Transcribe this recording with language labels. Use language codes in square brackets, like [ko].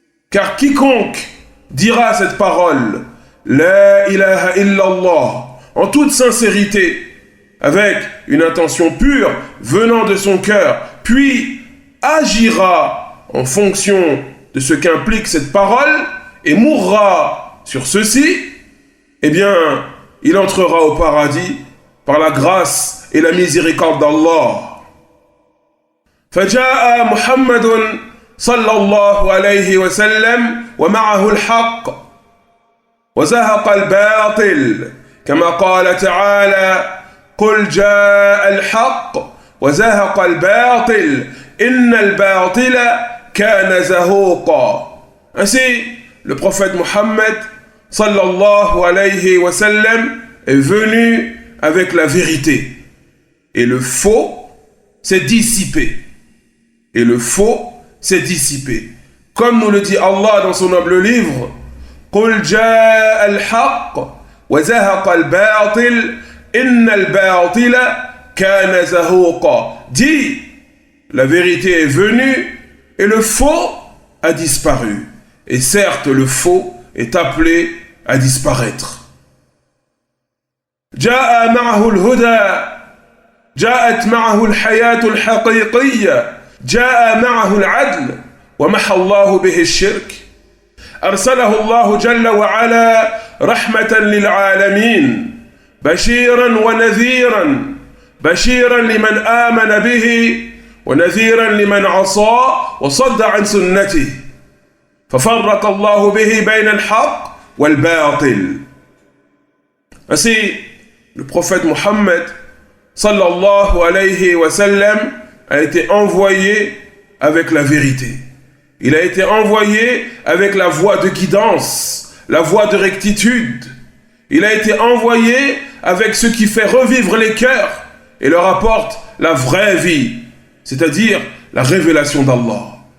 [fr] Car quiconque dira cette parole [ar] La ilaha illallah [fr] en toute sincérité, avec une intention pure venant de son cœur, puis agira en fonction de ce qu'implique cette parole et mourra sur ceci, eh bien, il entrera au paradis par la grâce et la miséricorde d'Allah. [ar] فجاء محمد صلى الله عليه وسلم ومعه الحق وزهق الباطل كما قال تعالى قل جاء الحق وزهق الباطل إن الباطل كان زهوقا. [fr] Ainsi, le prophète Mohammed [ar] sallallahu alayhi wa sallam [fr] est venu avec la vérité et le faux s'est dissipé. Et le faux s'est dissipé. Comme nous le dit Allah dans son noble livre, [ar] قُلْ جَاءَ الْحَقِّ وَزَهَقَ الْبَاطِلِ إِنَّ الْبَاطِلَ كَانَ زَهُوقًا. [fr] Dis, la vérité est venue et le faux a disparu. Et certes, le faux est appelé à disparaître. [ar] جاء معه الهدى جاءت معه الحياة الحقيقية جاء معه العدل ومحى الله به الشرك أرسله الله جل وعلا رحمة للعالمين بشيرا ونذيرا بشيرا لمن آمن به ونذيرا لمن عصى وصد عن سنته ففرق الله به بين الحق والباطل. [fr] Ainsi, le prophète Mohammed [ar] sallallahu alayhi wa sallam [fr] a été envoyé avec la vérité. Il a été envoyé avec la voie de guidance, la voie de rectitude. Il a été envoyé avec ce qui fait revivre les cœurs et leur apporte la vraie vie, c'est-à-dire la révélation d'Allah.